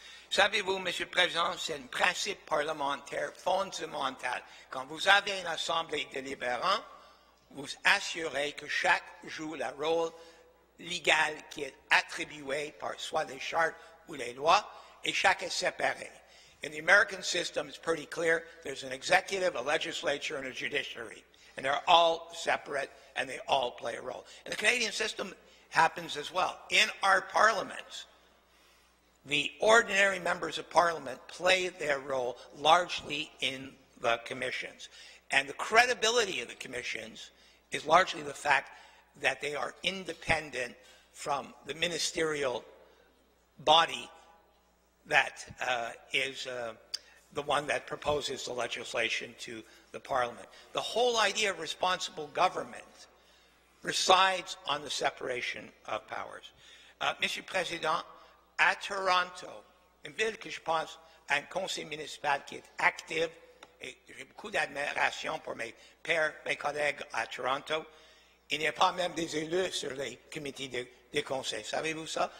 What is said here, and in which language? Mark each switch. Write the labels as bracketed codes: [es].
[fr] Savez-vous, Monsieur le Président, c'est un principe parlementaire fondamental. Quand vous avez une assemblée délibérante, vous assurez que chaque joue le rôle légal qui est attribué par soit les chartes ou les lois, et chaque est séparé. [en] In the American system, it's pretty clear. There's an executive, a legislature, and a judiciary. And they're all separate, and they all play a role. And the Canadian system happens as well. In our parliaments, the ordinary members of parliament play their role largely in the commissions. And the credibility of the commissions is largely the fact that they are independent from the ministerial body that is the one that proposes the legislation to the Parliament. The whole idea of responsible government resides on the separation of powers. [fr] Monsieur le Président, à Toronto, une ville que je pense a un conseil municipal qui est actif, et j'ai beaucoup d'admiration pour mes pairs, mes collègues à Toronto, il n'y a pas même des élus sur les comités des conseils. Savez-vous ça?